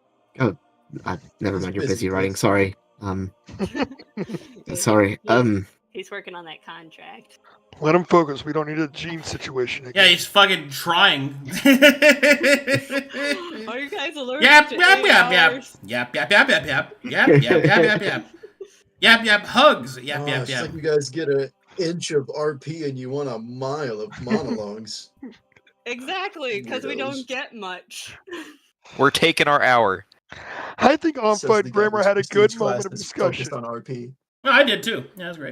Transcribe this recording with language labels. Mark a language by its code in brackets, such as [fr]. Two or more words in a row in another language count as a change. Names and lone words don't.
[en] Never He's mind. You're busy, busy writing. Blitz. Sorry. Sorry. He's He's working on that contract. Let him focus. We don't need a Gene situation again. Yeah, he's fucking trying. Are you guys allergic Yap, to yap, 8 yap, yap. hours? Yap, yap, yap, yap, yap. Yap, yap, yap, yap, yap. Yap, yap, hugs. Yap, yap, It's yap. like you guys get an inch of RP and you want a mile of monologues. Exactly, because we Weirdos. don't get much. We're taking our hour. I think Says the on-fight guy grammar who's had a prestige good class moment of that's discussion. focused on RP. No, I did too. Yeah, that's great.